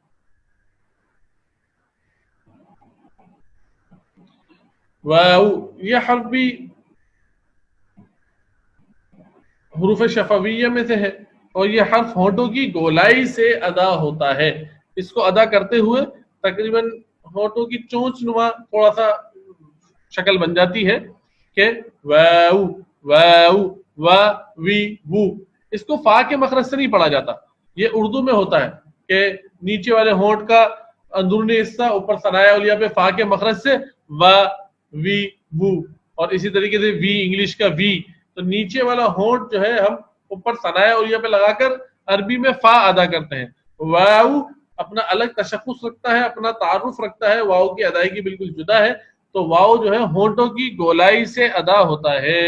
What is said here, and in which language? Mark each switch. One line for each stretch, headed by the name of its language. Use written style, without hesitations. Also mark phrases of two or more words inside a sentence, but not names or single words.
Urdu: واو یہ حرف بھی حروف شفویہ میں سے ہے اور یہ حرف ہونٹوں کی گولائی سے ادا ہوتا ہے. اس کو ادا کرتے ہوئے تقریباً ہونٹوں کی چونچ نما تھوڑا سا شکل بن جاتی ہے کہ واو واو وا وی وو. اس کو فا کے مخرج سے نہیں پڑھا جاتا، یہ اردو میں ہوتا ہے کہ نیچے والے ہونٹ کا اندرونی حصہ اوپر
Arabic: ثنایا علیہ
Urdu: پہ فا کے مخرج سے وا وی وو، اور اسی طریقے سے وی انگلش کا وی. تو نیچے والا ہونٹ جو ہے ہم اوپر
Arabic: ثنایا علیہ
Urdu: پہ لگا کر عربی میں فا ادا کرتے ہیں. واو اپنا الگ تشخص رکھتا ہے، اپنا تعارف رکھتا ہے، واو کی ادائیگی بالکل جدا ہے. تو واو جو ہے ہونٹوں کی گولائی سے ادا ہوتا ہے.